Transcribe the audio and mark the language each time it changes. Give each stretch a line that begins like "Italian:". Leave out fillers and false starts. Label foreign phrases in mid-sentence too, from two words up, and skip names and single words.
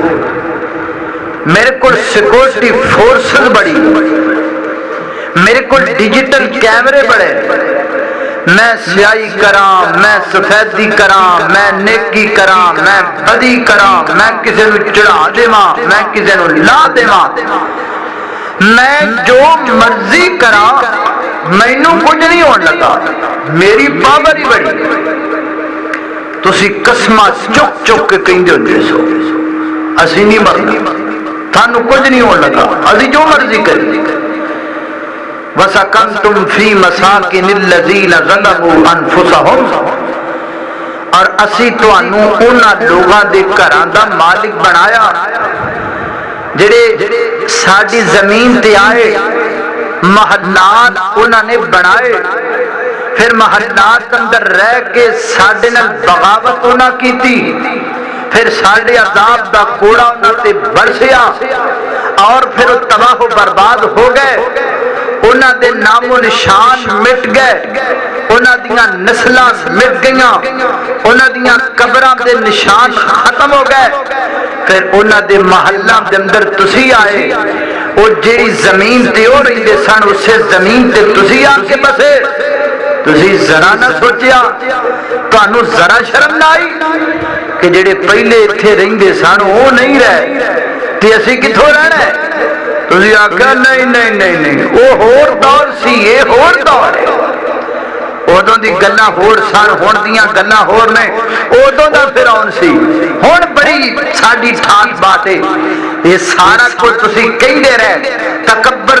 Punjabi: میرے کو سیکورٹی فورسز بڑی، میرے کو ڈیجیٹل کیمرے بڑے، میں سیاہی کراں، میں سفیدی کراں، میں نیکی کراں، میں بدی کراں، میں کسی نو چڑھا دیواں، میں کسی نو لا دیواں، میں جو مرضی کراں، مینوں کچھ نہیں ہون لگا، میری پاور ہی بڑی۔ تسی قسماں چک چک کے کہندے ہوندے سو اسی نہیں مرنا، تھانوں کچھ نہیں ہون لگا، اسی جو مرضی کری۔
Arabic: وَسَكَنْتُمْ فِي مَسَاكِنِ الَّذِينَ ظَلَمُوا أَنفُسَهُمْ،
Punjabi: اور اسی تانوں انہاں لوگاں دے گھراں دا مالک بنایا جڑے ساڈی زمین تے آئے، محلات انہاں نے بنائے، پھر محلات اندر رہ کے ساڈے نال بغاوت انہاں کیتی، پھر ساڈے عذاب دا کوڑا انہاں تے برسیا اور پھر تباہ و برباد ہو گئے، انہاں دے نام و نشان مٹ گئے، انہاں دیاں نسلاں مٹ گئیاں، انہاں دیاں قبراں دے نشان ختم ہو گئے، پھر انہاں دے محلہ دے اندر تسی آئے، وہ جیڑی زمین تے ہو رہی دے سن اسے زمین تے تسی آ کے بسے، تسی ذرا نہ سوچیا، تانوں ذرا شرم نہ آئی کہ جڑے پہلے اتھے رہندے سن وہ نہیں رہے تے اسی کتھوں رہنا ہے؟ تسی آکھیا نہیں نہیں نہیں نہیں، وہ ہور دور سی، یہ ہور دور ہے، ادوں دی گلاں ہور سن، ہن دیاں گلاں ہور نے، ادوں دا فرعون سی، ہن بڑی ساڈی ٹھاٹ بات ہے، یہ سارا کچھ تسی کہندے رہے،